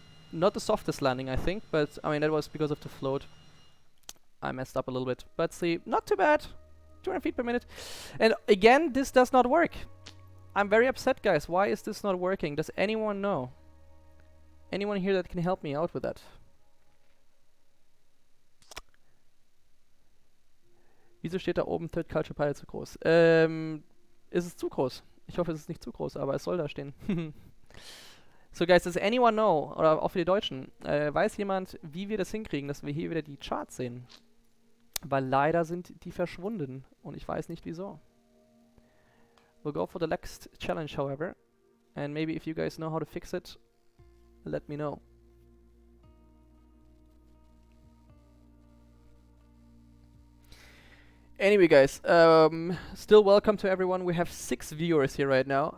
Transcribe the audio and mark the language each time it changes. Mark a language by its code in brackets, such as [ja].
[en] Not the softest landing, I think, but I mean, that was because of the float. I messed up a little bit, but see, not too bad. 200 feet per minute. And again, this does not work. I'm very upset, guys. Why is this not working? Does anyone know? Anyone here that can help me out with that? [de] Wieso steht da oben Thirdculturepilot zu groß? Ist es zu groß? Ich hoffe, es ist nicht zu groß, aber es soll da stehen. [en] So guys, does anyone know, [de] oder auch für die Deutschen, weiß jemand, wie wir das hinkriegen, dass wir hier wieder die Charts sehen? Weil leider sind die verschwunden und ich weiß nicht wieso. [en] We'll go for the next challenge, however. And maybe if you guys know how to fix it, let me know. Anyway, guys, still welcome to everyone. We have 6 viewers here right now.